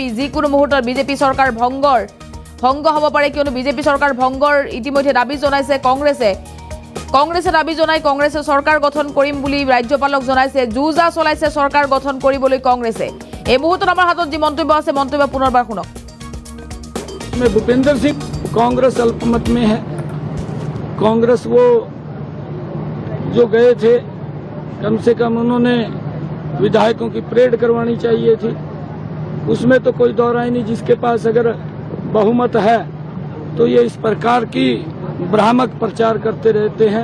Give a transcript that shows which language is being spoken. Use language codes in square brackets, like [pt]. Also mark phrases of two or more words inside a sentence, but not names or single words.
[as] যিকোনো মুহূৰ্তত বিজেপি চৰকাৰ ভংগ হ'ব পাৰে, কিয়নো বিজেপি চৰকাৰ ভংগৰ ইতিমধ্যে দাবী জনাইছে কংগ্ৰেছে দাবী জনাই কংগ্ৰেছে চৰকাৰ গঠন কৰিম বুলি ৰাজ্যপালক জনাইছে। যুঁজা চলাইছে চৰকাৰ গঠন কৰিবলৈ কংগ্ৰেছে। এই মুহূৰ্তত আমাৰ হাতত যি মন্তব্য আছে, মন্তব্য পুনৰবাৰ শুনক। [hi] भूपेंद्र सिंह कांग्रेस अल्पमत में है। कांग्रेस वो जो गए थे, कम से कम उन्होंने विधायकों की परेड करवानी चाहिए थी। उसमें तो कोई दौर ही नहीं। जिसके पास अगर बहुमत है तो ये इस प्रकार की भ्रामक प्रचार करते रहते हैं।